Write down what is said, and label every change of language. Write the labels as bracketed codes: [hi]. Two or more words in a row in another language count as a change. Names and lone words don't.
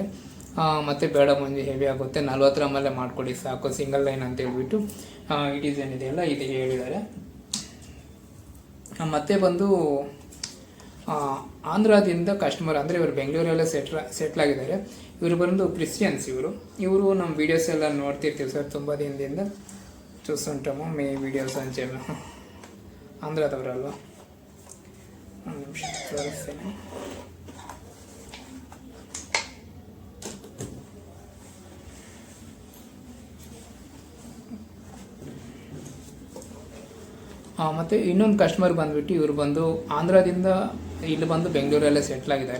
[kn] ಮತ್ತು ಬೇಡ ಮಂಜು ಹೆವಿ ಆಗುತ್ತೆ, 40 ಗ್ರಾಮಲ್ಲೇ ಮಾಡಿಕೊಡಿ ಸಾಕು, ಸಿಂಗಲ್ ಲೈನ್ ಅಂತ ಹೇಳ್ಬಿಟ್ಟು ಈ ಡಿಸೈನ್ ಇದೆಯಲ್ಲ ಇದು ಹೇಳಿದ್ದಾರೆ. ಮತ್ತೆ ಬಂದು ಆಂಧ್ರದಿಂದ ಕಸ್ಟಮರ್, ಅಂದರೆ ಇವರು ಬೆಂಗಳೂರಲ್ಲೇ ಸೆಟ್ಲ್ ಆಗಿದ್ದಾರೆ. ಇವರು ಬಂದು ಕ್ರಿಶ್ಚಿಯನ್ಸ್. ಇವರು ನಮ್ಮ ವೀಡಿಯೋಸ್ ಎಲ್ಲ ನೋಡ್ತಿರ್ತೀವಿ ಸರ್, ತುಂಬ ದಿನದಿಂದ [te] చూస్తుంటాము మీ వీడియోస్ అని చెప్పి. [kn] ఆంధ్రదవరల్ವಾ ಒಂದು ನಿಮಿಷ ತೋರಿಸ್ತೇನೆ. ಮತ್ತು ಇನ್ನೊಂದು ಕಸ್ಟಮರ್ ಬಂದುಬಿಟ್ಟು ಇವರು ಬಂದು ಆಂಧ್ರದಿಂದ ಇಲ್ಲಿ ಬಂದು ಬೆಂಗಳೂರಲ್ಲೇ ಸೆಟ್ಲ್ ಆಗಿದ್ದಾರೆ.